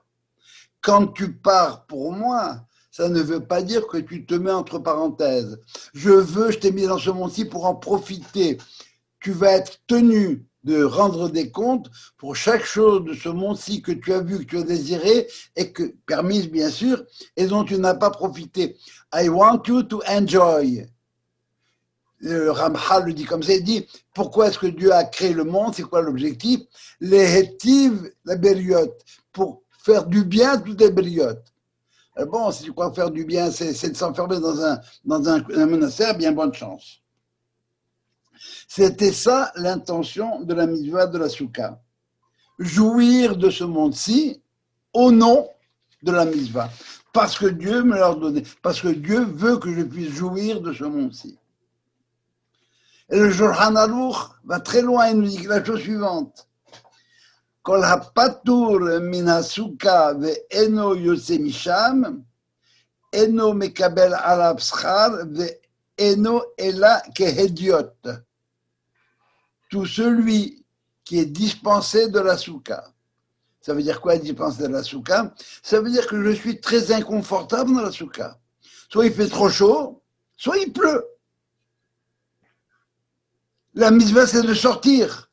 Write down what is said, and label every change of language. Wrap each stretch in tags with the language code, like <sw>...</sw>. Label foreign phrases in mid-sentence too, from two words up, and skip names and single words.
<fr>Quand tu pars pour moi, ça ne veut pas dire que tu te mets entre parenthèses. Je t'ai mis dans ce monde-ci pour en profiter. Tu vas être tenu de rendre des comptes pour chaque chose de ce monde-ci que tu as vu, que tu as désiré, et que, permise bien sûr, et dont tu n'as pas profité.</fr> <en>I want you to enjoy.</en> <fr>Le Ramchal le dit comme ça, il dit, pourquoi est-ce que Dieu a créé le monde? C'est quoi l'objectif? Les hétives, la béliote, pour faire du bien à toutes les béliotes. Bon, si tu crois faire du bien, c'est de s'enfermer dans un monastère, bien bonne chance. C'était ça l'intention de la mitzvah de la soukha. Jouir de ce monde-ci au nom de la mitzvah. Parce que Dieu me l'a donné. Parce que Dieu veut que je puisse jouir de ce monde-ci. Et le Shulchan Aruch va très loin et nous dit la chose suivante.</fr> <he>כל הפטור מן הסוכה ואינו יוצא משם אינו מקבל עליו שכר ואינו אלא כהדיוט.</he> <fr>Tout celui qui est dispensé de la soukha. Ça veut dire quoi, dispensé de la soukha? Ça veut dire que je suis très inconfortable dans la soukha. Soit il fait trop chaud, soit il pleut. La mitzvah, c'est de sortir.</fr>